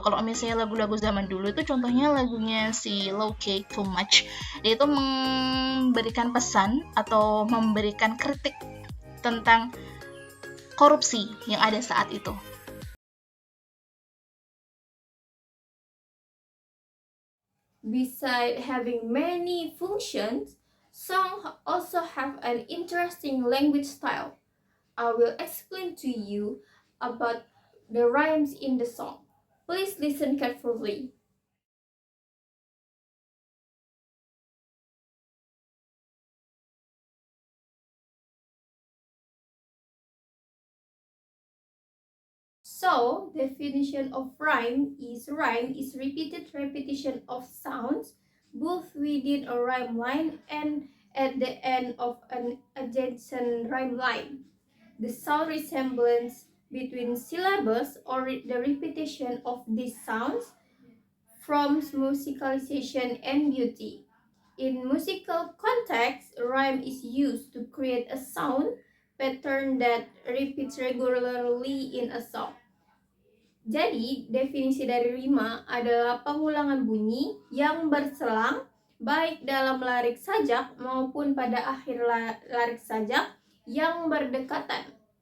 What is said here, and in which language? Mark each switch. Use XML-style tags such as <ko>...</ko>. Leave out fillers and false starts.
<id>Kalau misalnya lagu-lagu zaman dulu itu contohnya lagunya si Low Key Too Much, dia itu memberikan pesan atau memberikan kritik tentang korupsi yang ada saat itu.</id> <en>Besides having many functions, songs also have an interesting language style. I will explain to you about the rhymes in the song. Please listen carefully. So, definition of rhyme is repeated repetition of sounds both within a rhyme line and at the end of an adjacent rhyme line. The sound resemblance between syllables or the repetition of these sounds forms musicalization and beauty. In musical context, rhyme is used to create a sound pattern that repeats regularly in a song.</en> <id>Jadi, definisi dari rima adalah pengulangan bunyi yang berselang baik dalam larik sajak maupun pada akhir larik sajak yang berdekatan.</id>